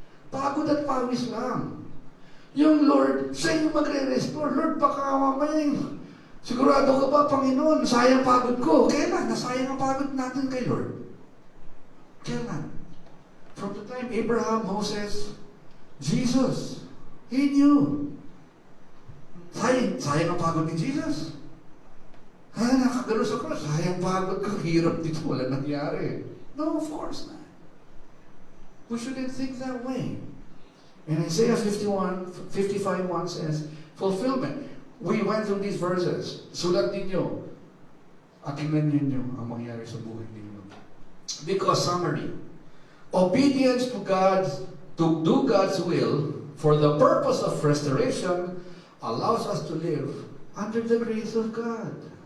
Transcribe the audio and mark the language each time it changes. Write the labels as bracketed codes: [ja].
[tl] Pagod at pawis lang. Yung Lord, siya yung magre-restore. Lord, baka mamaya sigurado ka ba, Panginoon, sayang pagod ko. Kailan? Nasayang ang pagod natin kay Lord. Kailan? [en] From the time Abraham, Moses, Jesus, He knew. [tl] Sayang ang pagod ni Jesus. Nakagano sa cross, sayang pagod ko, hirap dito, wala nangyari. [en] No, of course not. We shouldn't think that way. And Isaiah 55:1 says, fulfillment. We went through these verses. [tl] Sulat ninyo. At tingnan ninyo ang mangyari sa buhay ninyo. [en] Because summary, obedience to God, to do God's will, for the purpose of restoration, allows us to live under the grace of God.